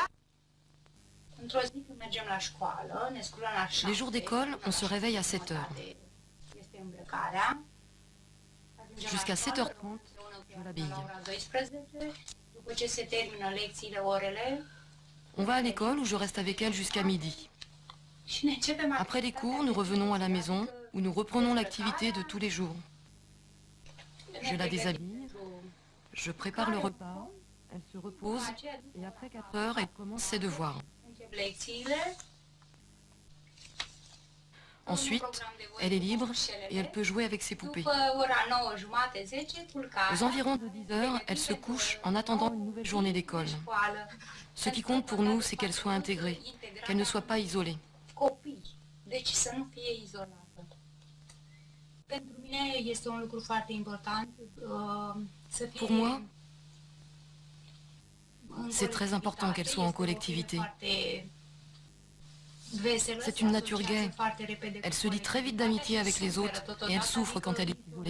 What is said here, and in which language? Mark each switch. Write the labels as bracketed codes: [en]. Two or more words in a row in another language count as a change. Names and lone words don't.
[ro] Într-o zi când mergem la școală, ne sculăm la 7. [fr] Les jours d'école, on se réveille à 7 heures. [ro] Este îmbrăcarea. [fr] Jusqu'à 7h30, je l'habille. [ro] La ora 12, după ce se termină lecțiile, orele, [fr] On va à l'école où je reste avec elle jusqu'à midi. [ro] și ne începem [fr] Après les cours, nous revenons à la maison où nous reprenons l'activité de tous les jours. Je la déshabille, je prépare le repas, elle se repose et après 4 heures, elle commence ses devoirs. [ro] încep lecțiile. [fr] Ensuite, elle est libre et elle peut jouer avec ses poupées. [ro] După ora 9:30, 10, culcare. [fr] Aux environs de 10 heures, elle se couche en attendant une nouvelle journée d'école. Ce qui compte pour nous, c'est qu'elle soit intégrée, qu'elle ne soit pas isolée. [ro] Copii, deci să nu fie izolată. Pentru mine este un lucru foarte important să fie. [fr] Pour moi, c'est très important qu'elle soit en collectivité. C'est une nature gaie. Elle se lie très vite d'amitié avec les autres et elle souffre quand elle est isolée.